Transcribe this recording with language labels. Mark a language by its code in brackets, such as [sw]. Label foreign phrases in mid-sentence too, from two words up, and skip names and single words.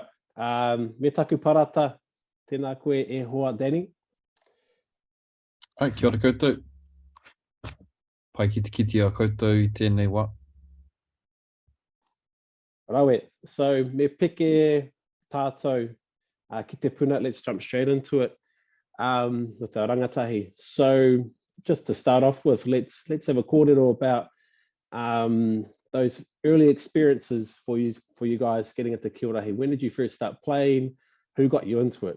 [mi] Me taku parata, tēnā koe e hoa Danny. Ai, kia ora koutou. Pai ki te kiti a koutou I tēnei wā. Rawe, so me peke tātou ki te puna, [en] let's jump straight into it with our rangatahi. So just to start off with, let's have a kōrero about those early experiences for you guys getting into KIORAHI. When did you first start playing? Who got you into it?